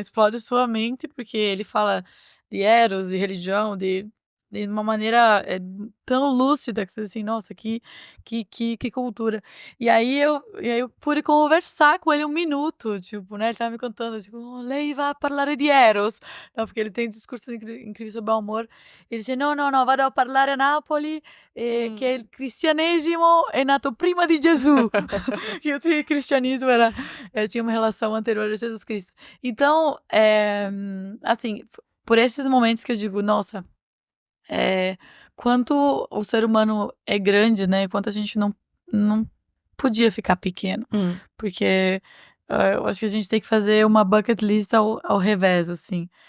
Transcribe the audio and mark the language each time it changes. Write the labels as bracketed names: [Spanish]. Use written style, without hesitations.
[Portuguese] Explode sua mente, porque ele fala de eros, de religião, de uma maneira tão lúcida, que você diz assim, nossa, que cultura. E aí eu pude conversar com ele 1 minuto, tipo, né? Ele tava me contando, tipo, [Italian] lei vai parlare di eros. [Portuguese] Não, porque ele tem discursos incríveis sobre o amor. Ele disse, [Italian] no, vado a parlare a Napoli, che il cristianesimo è nato prima di Gesù. [Portuguese] E o cristianismo tinha uma relação anterior a Jesus Cristo. Então, assim, por esses momentos que eu digo, nossa, quanto o ser humano é grande, né? Quanto a gente não podia ficar pequeno. Porque eu acho que a gente tem que fazer uma bucket list ao revés, assim.